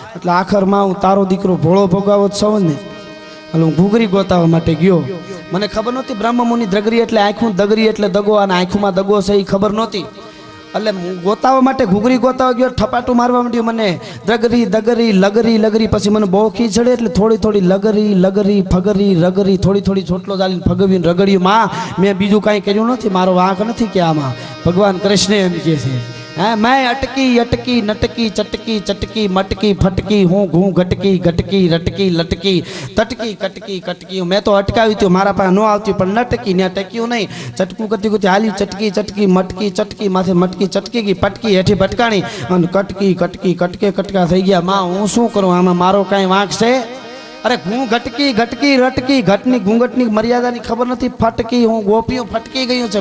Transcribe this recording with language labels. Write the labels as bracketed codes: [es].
[gu] એટલે આખરમાં હું તારો દીકરો ભોળો ભોગાવો સૌ ને એટલે હું ઘૂગરી ગોતાવા માટે ગયો મને ખબર નહોતી બ્રહ્મ મુનિ દ્રગરી એટલે આંખું દગરી એટલે દગો અને આંખુમાં દગો છે એ ખબર નહોતી એટલે ગોતાવા માટે ઘૂઘરી ગોતાવા ગયો, ઠપાટું મારવા માંડ્યું મને, દગરી દગરી લગરી લગરી. પછી મને બહુ ખી ચડે એટલે થોડી થોડી લગરી લગરી ફગરી રગરી, થોડી થોડી ચોટલો ચાલીને ફગવીને રગડ્યું. માં મેં બીજું કાંઈ કર્યું નથી, મારો વાંક નથી કે આમાં. ભગવાન કૃષ્ણ એમ કહે છે, [hi] હે मैं अटकी अटकी नटकी चटकी चटकी मटकी फटकी हूँ घूँ घटकी घटकी रटकी लटकी तटकी कटकी कटकी. मैं तो अटकावी थी, [gu] मारा પાસે ન આવતી પણ નટકી ને ટક્યું નહીં. ચટકું કરતી કરતી હાલી ચટકી ચટકી મટકી ચટકી, માથે મટકી ચટકી ગઈ, પટકી હેઠી ભટકાણી અને કટકી કટકી કટકે કટકા થઈ ગયા. માં હું શું કરું, આમાં મારો કાંઈ વાંક છે? અરે ઘૂં ઘટકી ઘટકી રટકી, ઘટની ઘૂંઘટની મર્યાદાની ખબર નથી, ફટકી હું ગોપીઓ ફટકી ગયું છે.